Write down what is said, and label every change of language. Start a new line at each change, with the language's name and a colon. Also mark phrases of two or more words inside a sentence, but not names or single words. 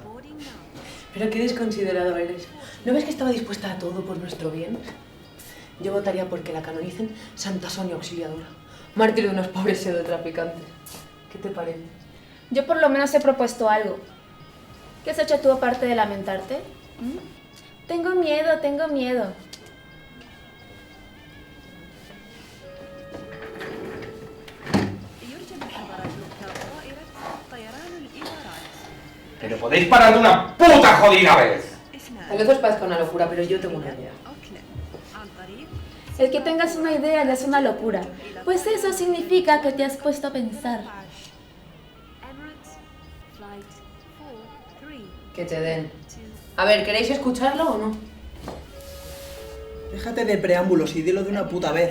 Spanish: Pero qué desconsiderado eres. ¿No ves que estaba dispuesta a todo por nuestro bien? Yo votaría porque la canonicen Santa Sonia Auxiliadora, mártir de unos pobres pseudotraficantes. ¿Qué te parece? Yo por lo menos he propuesto algo. ¿Qué has hecho tú aparte de lamentarte? Tengo miedo, tengo miedo.
Arabic: يرجى من حضرات ركاب طائرة طيران الإمارات
Spanish: Pero podéis parar de una puta jodida vez. A lo mejor parezca una locura, pero yo tengo una idea.
Arabic: أوكلاند عن طريق
Spanish: El que tengas una idea ya es una locura. Pues eso significa que te has puesto a pensar.
English: Emirates Flight 43
Spanish: Que te den. A ver, ¿queréis escucharlo o no? Déjate de preámbulos y dilo de una puta vez.